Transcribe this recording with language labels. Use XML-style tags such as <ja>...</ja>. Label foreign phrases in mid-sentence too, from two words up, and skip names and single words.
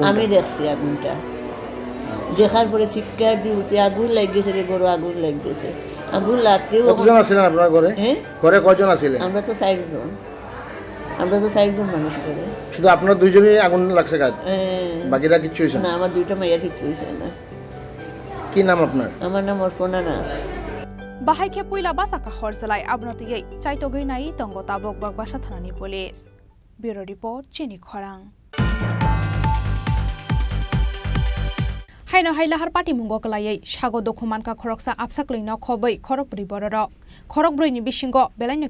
<bn>আমি দেখছি আগুনটা দেখার পরে চিৎকার দিয়েছি আগুন লাগছে রে ঘরে আগুন লাগছে আগুন লাগতেও কতজন আছিলেন আপনারা ঘরে? ঘরে কয়জন আছিলেন? আমরা তো 4 জন মানুষ করে শুধু আপনারা দুইজনই আগুন লাগছে কাজ বাকিরা কিচ্ছু হইছে না আমার দুইটা মাইয়া কিচ্ছু হইছে না কি নাম আপনার? আমার নাম অর্পণা না</bn> <trp>Bahaike Puila Basaka Horsalai Abnotiye Chaitogi Nai Tongo Tabok Bagbasa Thanani</trp> <en>Police Bureau Report</en> <trp>Chini Khorang Haino Hailahar Party Mungo Kalai Shago Dokumanka Khoroksa Apsaklino Khobai Khorokbri Borok Khorokbri ni Bishingo Belaino</trp>